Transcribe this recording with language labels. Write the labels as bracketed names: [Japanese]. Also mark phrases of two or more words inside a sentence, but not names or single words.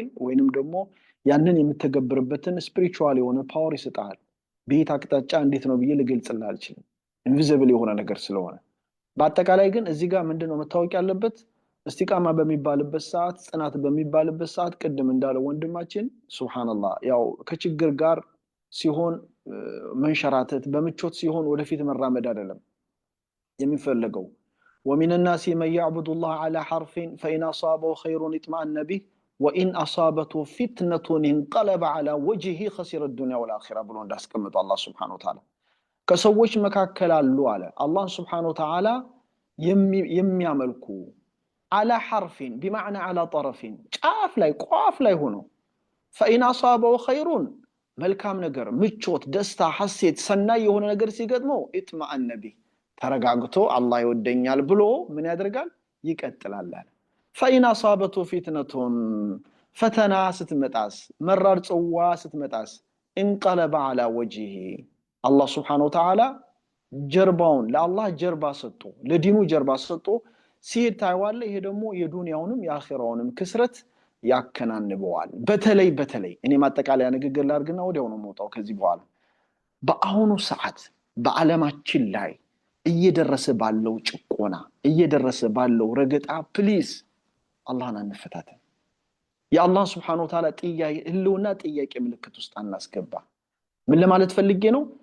[Amharic] ወይንም ደግሞ ያንን የምትተገብርበትን ስፒሪቹዋል የሆነ ፓወር ይሰጣል። በየት አቅጣጫ እንዴት ነው ብዬ ልገልጽልህ አልችልም፣ ኢንቪዚብል የሆነ ነገር ስለሆነ። በአጠቃላይ ግን እዚህ ጋር ምንድነው መታወቅ ያለበት እስቲቃማ በሚባልበት ሰዓት ጽናት በሚባልበት ሰዓት ቅድም እንዳለው ወንድማችን ሱብሃንአላህ ያው ከችግር ጋር ሲሆን መንሸራተት በምቾት ሲሆን ወደፊት መራመድ አይደለም የሚፈልገው። [Arabic] ومن الناس من يعبد الله على حرف فإن أصابه خير اطمأن به وإن أصابته فتنة انقلب على وجهه خسر الدنيا والآخرة [Amharic] ብሎ እንዳስቀምጠው አላህ [Arabic] سبحانه وتعالى [Amharic] ከሰዎች መካከል አሉ አለ አላህ [Arabic] سبحانه وتعالى [Amharic] የሚያመልኩ [Arabic] على حرف بمعنى على طرف [Amharic] ጫፍ ላይ ቋፍ ላይ ሆኖ [Arabic] فإن أصابه خير [Amharic] መልካም ነገር ምቾት ደስታ ሐሴት ሰናይ የሆነ ነገር ሲገጥመው اطمأن به ተረጋግቶ አላህ ይወደኛል ብሎ ምን ያደርጋል ይቀጥላል። [Arabic] فإن أصابته فتنة [Amharic] ፈተና ስትመጣስ መራር ጽዋ ስትመጣስ [Arabic] انقلب على [Amharic] وجهه አላህ [Arabic] سبحانه وتعالى [Amharic] ጀርባውን ለአላህ ጀርባ ሰጥቶ ለዲኑ ጀርባ ሰጥቶ ሲሄድ ታይዋለህ። ይሄ ደግሞ የዱንያውንም የአኺራውንም ክስረት ያከናንበዋል። በተለይ እኔ ማጠቃለያ ንግግር ላድርግና ወዲያው ነው የምወጣው ከዚህ በኋላ በአሁኑ ሰዓት በዓለማችን ላይ እየደረሰ ባለው ጭቆና እየደረሰ ባለው ረገጣ ፕሊዝ አላህን አንፈታተን። የአላህ [Arabic] سبحانه وتعالى [Amharic] ህልውና ጥያቄ ምልክት ውስጥ አናስገባ። ምን ለማለት ፈልጌ ነው